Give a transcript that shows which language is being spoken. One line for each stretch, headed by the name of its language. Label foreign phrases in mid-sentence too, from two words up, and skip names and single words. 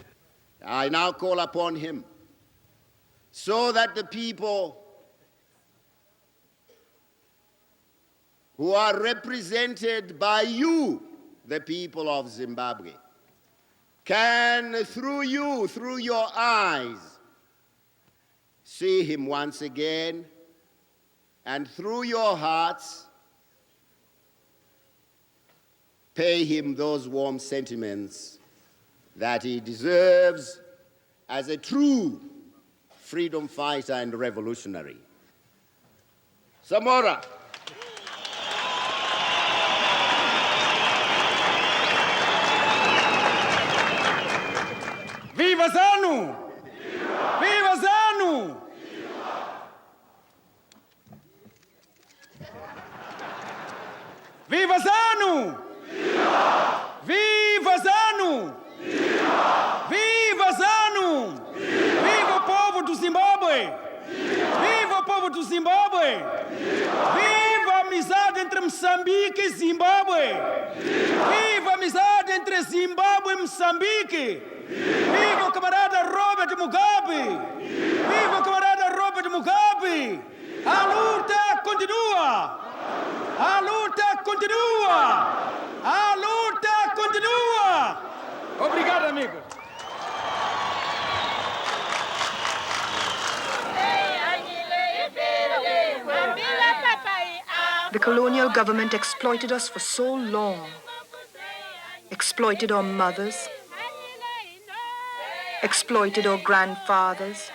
English: I now call upon him so that the people who are represented by you, the people of Zimbabwe, can, through you, through your eyes, see him once again, and through your hearts, pay him those warm sentiments that he deserves as a true freedom fighter and revolutionary. Samora.
Portuguese: Viva ZANU! Viva ZANU! Viva ZANU! Viva ZANU! Viva ZANU! Viva o povo do Zimbábue! Viva o povo do Zimbábue! Viva a amizade entre Moçambique e Zimbábue! Viva a amizade entre Zimbábue e Moçambique! Viva o camarada Robert Mugabe! Viva o camarada Robert Mugabe! A luta continua! A luta continua! A luta continua! Obrigado, amigo.
English: The colonial government exploited us for so long. Exploited our mothers. Exploited our grandfathers.